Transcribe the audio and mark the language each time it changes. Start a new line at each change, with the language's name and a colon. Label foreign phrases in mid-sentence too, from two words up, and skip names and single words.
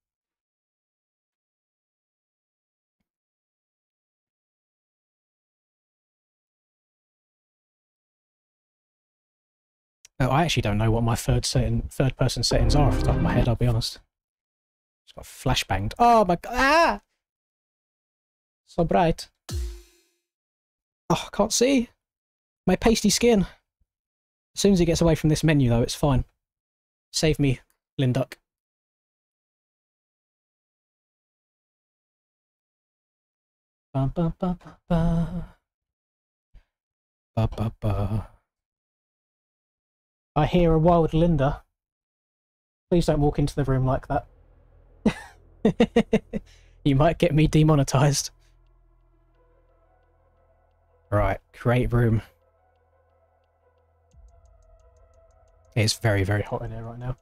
English: Oh, I actually don't know what my third person settings are off the top of my head, I'll be honest. Just got flashbanged. Oh my god! Ah! So bright. Oh, I can't see. My pasty skin. As soon as it gets away from this menu, though, it's fine. Save me, Linduck. Ba, ba, ba, ba, ba. Ba, ba, ba. I hear a wild Linda. Please don't walk into the room like that. You might get me demonetized. Right, create room. It's very, very hot in here right now.